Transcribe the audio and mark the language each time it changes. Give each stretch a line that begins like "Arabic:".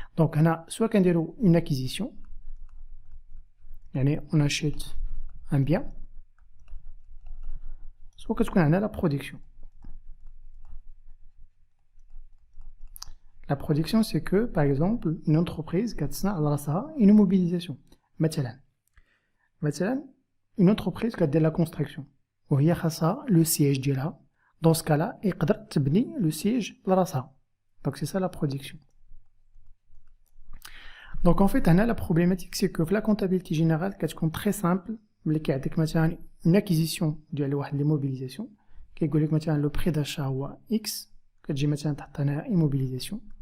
French: Donc, on a soit qu'on a une acquisition, on achète un bien, soit qu'on a la production. La production, c'est que, par exemple, une entreprise qui a une immobilisation.
Arabic: مثلا,
French: une entreprise qui a de la construction.
Arabic: وهي خاصها
French: le siège
Arabic: ديالها.
French: Dans ce cas-là,
Arabic: يقدر تبني
French: le siège
Arabic: لراسها.
French: Donc c'est ça la production. Donc en fait, la problématique, c'est que la comptabilité générale, qui est très simple, une acquisition de l'immobilisation, qui est le prix d'achat ou X, qui est une immobilisation.